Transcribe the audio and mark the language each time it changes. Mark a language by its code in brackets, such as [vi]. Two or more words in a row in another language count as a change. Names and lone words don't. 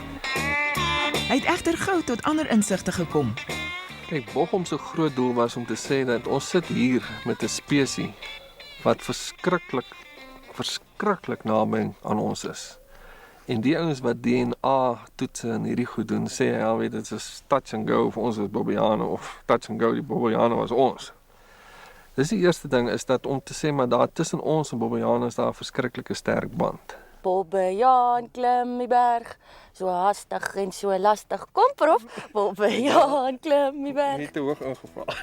[af] Hy het egter gou tot ander insigte gekom. Kyk, Bochum se groot doel was om te sê dat ons sit hier met 'n spesie wat verskriklik naby aan ons is. En die ouens wat DNA toetse en hierdie goed doen, sê hy alweer dit is [en] touch and go [af] vir ons as Bobbejane of [en] touch and go [af] die Bobbejane was ons. Dis die eerste ding is dat om te sê maar daar tussen ons en Bobbejane is daar 'n verskriklike sterk band. Bobbejaan klim die berg, so hastig en so lastig. Kom prof, Bobbejaan klim die berg. Nie te hoog ingeval.